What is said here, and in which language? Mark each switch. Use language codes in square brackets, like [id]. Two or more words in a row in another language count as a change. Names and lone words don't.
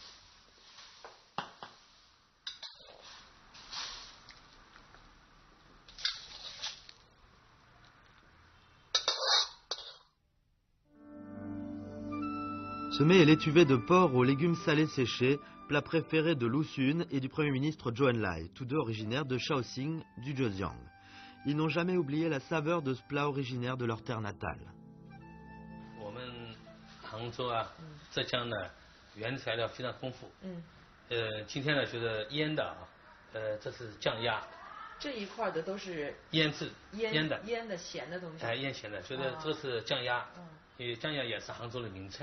[fr] Ce mets est l'étuvée de porc aux légumes salés séchés, plat préféré de Lu Xun et du Premier ministre Zhou Enlai, tous deux originaires de Shaoxing, du Zhejiang. Ils n'ont jamais oublié la saveur de ce plat originaire de leur terre natale. [zh] 我们杭州啊，浙江呢，原材料非常丰富。今天呢就是腌的啊，这是酱鸭。这一块的都是腌制腌的咸的东西。腌咸的，这个是酱鸭，因为酱鸭也是杭州的名菜。